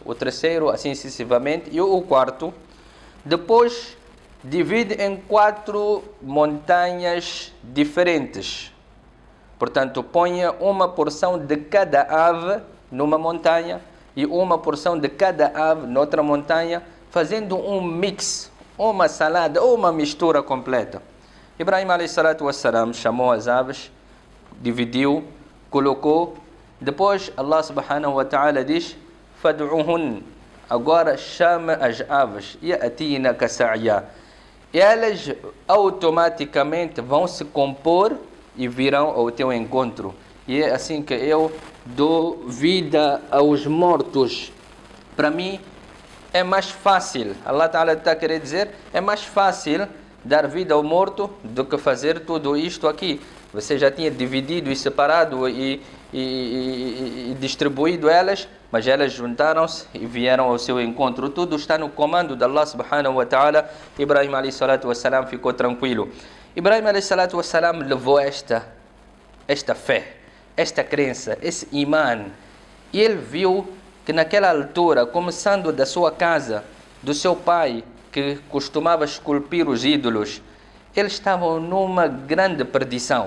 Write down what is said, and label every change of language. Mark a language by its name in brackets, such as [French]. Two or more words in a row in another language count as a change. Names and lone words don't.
[Portuguese] O terceiro, assim sucessivamente. E o quarto, depois divide em 4 montanhas diferentes. Portanto, ponha uma porção de cada ave numa montanha e uma porção de cada ave noutra montanha, fazendo um mix, uma salada ou uma mistura completa. Ibrahim [Arabic] عليه الصلاة والسلام [Portuguese] chamou as aves, dividiu, colocou. Depois [Arabic] الله سبحانه وتعالى [Portuguese] diz: Fad'uhun, agora chama as aves, [Arabic] يأتينك سعيا. [Portuguese] Elas automaticamente vão se compor e virão ao teu encontro. E é assim que eu dou vida aos mortos. Para mim é mais fácil, [Arabic] الله تعالى [Portuguese] está a querer dizer, é mais fácil dar vida ao morto do que fazer tudo isto aqui. Você já tinha dividido e separado e distribuído elas, mas elas juntaram-se e vieram ao seu encontro. Tudo está no comando de [Arabic] الله سبحانه وتعالى. [Portuguese] Ibrahim [Arabic] عليه الصلاة والسلام [Portuguese] ficou tranquilo. Ibrahim [Arabic] عليه الصلاة والسلام [Portuguese] levou esta fé, esta crença, esse imã. E ele viu que naquela altura, começando da sua casa, do seu pai, que costumava esculpir os ídolos, eles estavam numa grande perdição.